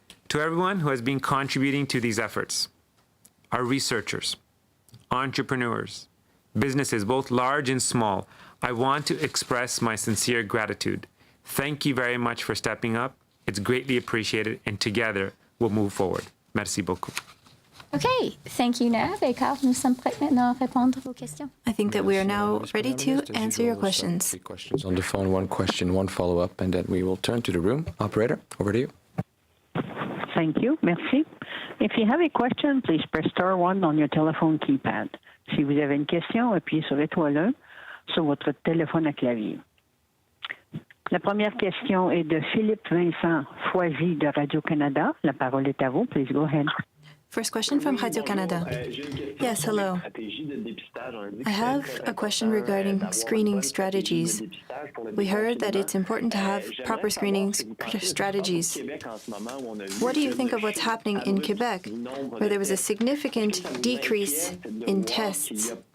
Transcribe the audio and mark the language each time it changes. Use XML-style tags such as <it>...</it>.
<en>To everyone who has been contributing to these efforts, our researchers, entrepreneurs, businesses, both large and small, I want to express my sincere gratitude. Thank you very much for stepping up. It's greatly appreciated, and together we'll move forward.</en> <fr>Merci beaucoup.</fr> <en>Okay, thank you, Nav.</en> <fr>Et Carl, nous sommes prêts maintenant à répondre aux questions.</fr> <en>I think that we are now ready to answer your questions. 3 questions on the phone, 1 question, 1 follow-up, and then we will turn to the room. Operator, over to you. Thank you.</en> <fr>Merci.</fr> <en>If you have a question, please press star 1 on your telephone keypad.</en> <fr>Si vous avez une question, appuyez sur l'étoile 1 sur votre téléphone à clavier. La première question est de Philippe Vincent Foisy de Radio-Canada. La parole est à vous.</fr> <en>Please go ahead. First question from Radio-Canada. Yes, hello. I have a question regarding screening strategies. We heard that it's important to have proper screening strategies. What do you think of what's happening in Quebec, where there was a significant decrease in tests?</en>